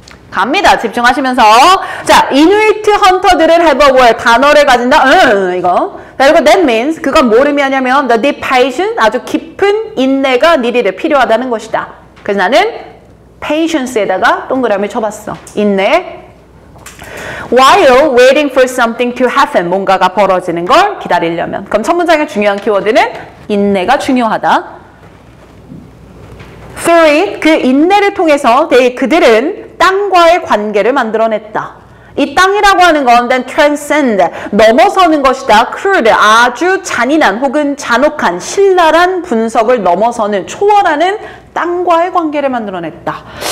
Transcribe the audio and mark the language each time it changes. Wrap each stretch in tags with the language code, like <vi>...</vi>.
<ko>갑니다. 집중하시면서. 자, 이누이트 헌터들은</ko> <en>have a word.</en> <ko>단어를 가진다. 이거. 자, 그리고</ko> <en>that means</en> <ko>그건 뭘 의미하냐면</ko> <en>the deep patience,</en> <ko>아주 깊은 인내가 needed, 필요하다는 것이다. 그래서 나는 patience에다가 동그라미 쳐봤어. 인내.</ko> <en>While waiting for something to happen,</en> <ko>뭔가가 벌어지는 걸 기다리려면. 그럼 첫 문장의 중요한 키워드는 인내가 중요하다. 3. 그 인내를 통해서 그들은 땅과의 관계를 만들어냈다. 이 땅이라고 하는 건</ko> <en>then transcend,</en> <ko>넘어서는 것이다. crude, 아주 잔인한 혹은 잔혹한 신랄한 분석을 넘어서는, 초월하는 땅과의 관계를 만들어냈다.</ko>